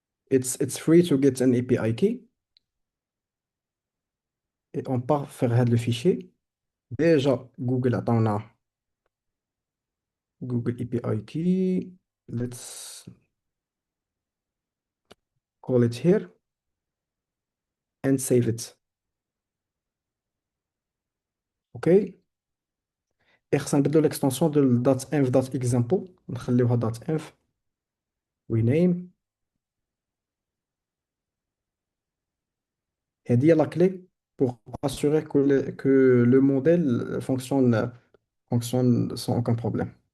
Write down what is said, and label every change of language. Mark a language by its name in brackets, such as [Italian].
[English] It's free to get an API key. [French] Et on part faire le fichier. Déjà, Google attend là. Google API Key. [English] Let's call it here and save it. OK. [French] Et [Arabic] نبدلو [French] l'extension de .env.example. [Arabic] نخليوها [French] .env. [English] rename. [Arabic] هذه هي [French] la clé pour assurer que le modèle fonctionne sans aucun problème.